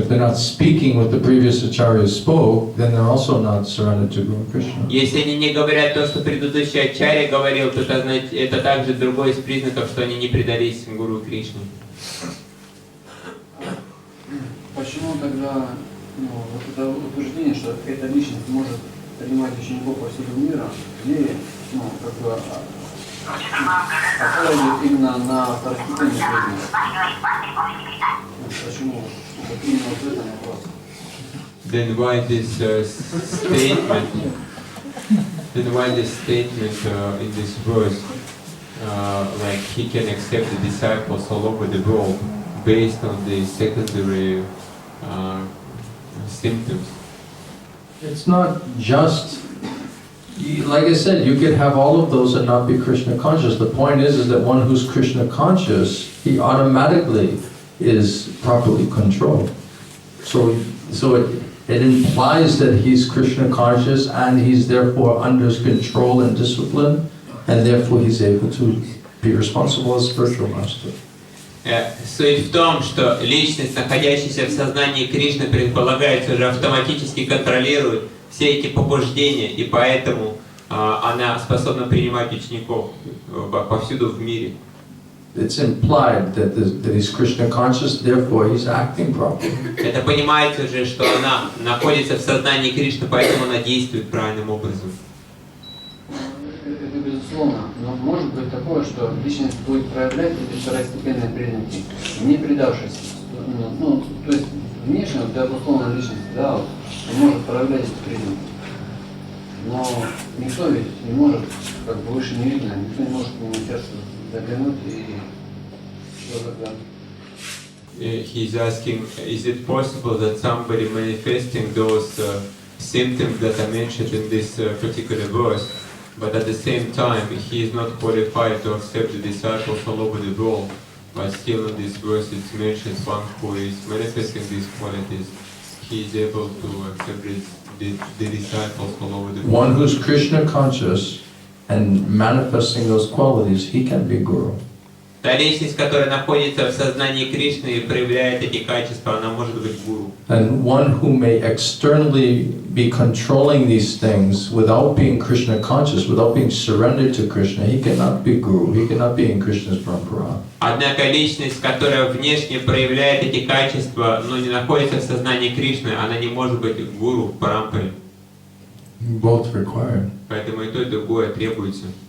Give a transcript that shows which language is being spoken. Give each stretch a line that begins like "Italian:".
English: If they're not speaking what the previous acharya spoke, then they're also not surrendered to Guru Krishna.
Russian: Если они не говорят то, что предыдущий ачарья говорил, то это также другой из признаков, что они не предались Гуру Кришне. Почему тогда Ну, вот это утверждение, что эта личность может принимать учеников по всему миру, где, ну, как бы, опирает именно на второстепенную преданность. Почему? Вот именно вот это вопрос.
English: Then why this statement? Then why this statement in this verse, like he can accept the disciples all over the world based on the secondary symptoms? It's not just, like I said, you could have all of those and not be Krishna conscious. The point is that one who's Krishna conscious, he automatically is properly controlled. So it implies that he's Krishna conscious and he's therefore under control and discipline, and therefore he's able to be responsible as spiritual master.
Russian: Суть в том, что личность, находящаяся в сознании Кришны, предполагается уже автоматически контролирует все эти побуждения, и поэтому она способна принимать учеников повсюду в мире.
English: It's implied that he's Krishna conscious, therefore he's acting properly.
Russian: Это понимается уже, что она находится в сознании Кришны, поэтому она действует правильным образом. Это безусловно, но может быть такое, что личность будет проявлять эти второстепенные признаки, не предавшись. Ну, то есть внешне, для условной личности, да, вот, он может проявлять эти признаки. Но никто ведь не может, как бы выше не видно, никто не может к нему сердце заглянуть и что тогда.
English: He's asking, is it possible that somebody manifesting those symptoms that are mentioned in this particular verse, but at the same time he is not qualified to accept the disciples all over the world, but still in this verse it mentions one who is manifesting these qualities, he is able to accept the disciples all over the world. One who's Krishna conscious and manifesting those qualities, he can be guru.
Russian: Та личность, которая находится в сознании Кришны и проявляет эти качества, она может быть гуру.
English: And one who may externally be controlling these things without being Krishna conscious, without being surrendered to Krishna, he cannot be guru, he cannot be in Krishna's parampara.
Russian: Однако личность, которая внешне проявляет эти качества, но не находится в сознании Кришны, она не может быть гуру в парампаре.
English: Both required.
Russian: Поэтому и то, и другое требуется.